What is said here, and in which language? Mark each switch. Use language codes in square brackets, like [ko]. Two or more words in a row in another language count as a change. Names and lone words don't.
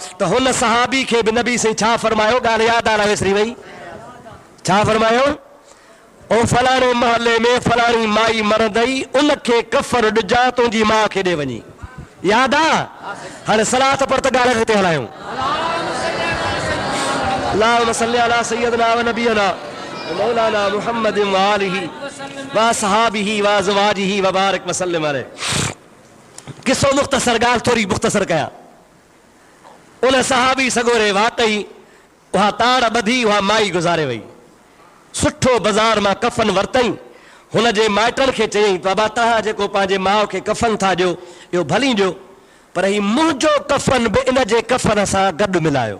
[sd] त हुन सहाबी खे बि नबी से छा फरमायो, ॻाल्हि यादि आहे विसरी वई, छा फरमायो? ओ फलाणे महले में फलाणी माई मरंदई, उनखे कफर ॾिजां, तुंहिंजी माउ खे ॾे वञी। यादि आहे? हाणे सलात पर त ॻाल्हि ते हलायूं। [ar] اللهم صل على سيدنا و نبينا مولانا محمد و آله و أصحابه و أزواجه و بارك و سلم عليه. [sd] किसो मुख़्तसर, ॻाल्हि थोरी मुख़्तसर कयां। उन सहाबी सगोरे वाकई उहा ताड़ ॿधी, उहा माई गुज़ारे वई। सुठो बाज़ार मां कफन वरितई, हुन जे माइटनि खे चयईं बाबा तव्हां जेको पंहिंजे माउ खे कफन था ॾियो, इहो भली ॾियो, पर ही मुंहिंजो कफन बि इन जे कफन सां गॾु मिलायो।